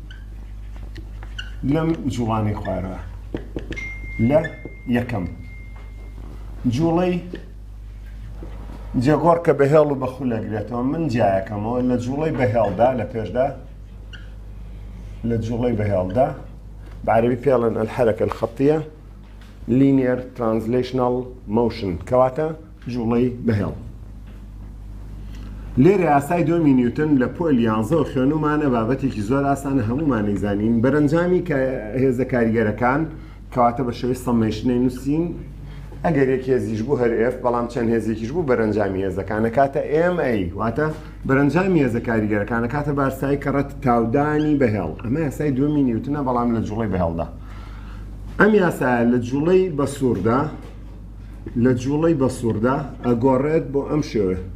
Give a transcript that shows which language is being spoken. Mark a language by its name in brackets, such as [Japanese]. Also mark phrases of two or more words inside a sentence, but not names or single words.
[Central Kurdish] لەم جوڵانەی خوارەوە لە یەکەم جوڵەی جێگۆڕ کە بەهێڵ و بەخول ئەگرێتەوە من جایەکەمەوە لە جوڵەی بەهێڵدا لە پێشدا لە جوڵەی بەهێڵدا بەعەرەبی پێڵێن [Arabic] الحەرەکە الخەتیە [English] linear translational motion [Central Kurdish] کەواتە جوڵەی بەهێڵ لێرە یاسای دووەمی نیوتن لە پۆل 11 خوێنومانە بابەتێکی زۆر ئاسانە هەمومان نەیزانین بەرەنجامی کە هێزە کاریگەرەکان کەواتە بە شێوەی سەمێشنەی نووسین ئەگەر یەک هێزیش بوو هەر ئێف بەڵام چەند هێزێکیش بوو بەرەنجامی هێزەکانە کاتە MA واتە بەرەنجامی هێزە کاریگەرەکانە کاتە بارسایی کەڕەت تاودانی بەهێڵ ئەمە یاسای دووەمی نیوتنە بەڵام لە جوڵەی بەهێڵدا ئەم یاسایە لە جوڵەی بەسووردا لە جوڵەی بەسووردا ئەگۆڕێت بۆ ئەم شێوە